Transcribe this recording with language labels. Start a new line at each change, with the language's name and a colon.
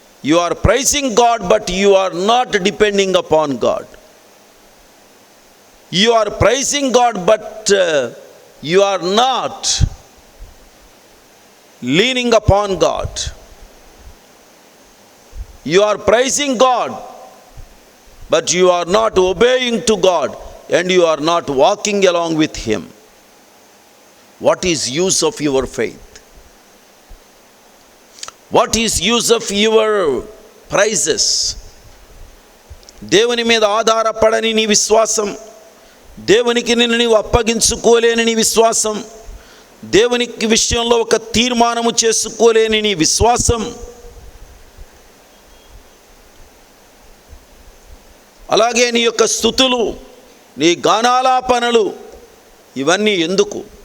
English: You are praising God but you are not depending upon God. You are praising God but you are not leaning upon God. You are praising God, but you are not obeying to God, and you are not walking along with him. What is use of your faith? What is use of your praises?
Telugu: దేవుని మీద ఆధారపడని నీ విశ్వాసం, దేవునికి నిన్ను నీవు అప్పగించుకోలేని నీ విశ్వాసం, దేవునికి విషయంలో ఒక తీర్మానము చేసుకోలేని నీ విశ్వాసం, అలాగే నీ యొక్క స్తుతులు, నీ గానాలాపనలు, ఇవన్నీ ఎందుకు?